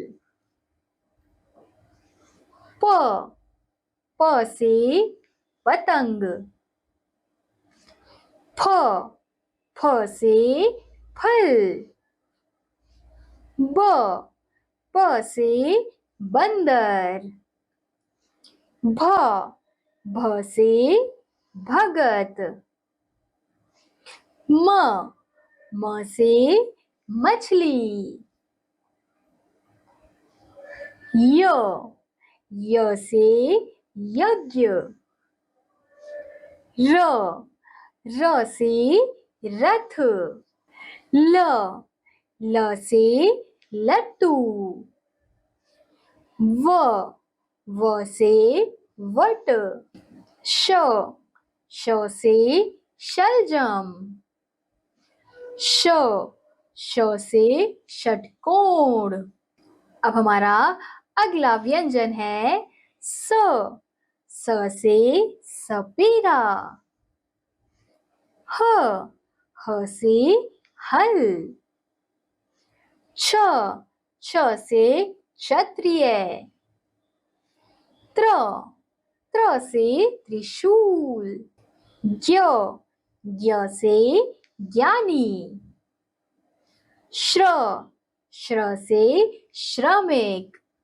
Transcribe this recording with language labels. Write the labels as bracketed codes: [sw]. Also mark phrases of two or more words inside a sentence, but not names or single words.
[hi] प। प से पतंग। फ। फ से फल। ब। ब से बंदर। भ, भ से भगत। म, म से मछली। य, य से यज्ञ। र, र से रथ। ल, ल से लट्टू। व, व से वट। श, श से शलजम। श, श से षटकोण। अब हमारा अगला व्यंजन है स, स से सपेरा। ह, ह से हल। छ, छ से क्षत्रिय। त्र, त्र से त्रिशूल। ज्ञ, ज्ञ से ज्ञानी। श्र, श्र से श्रमिक।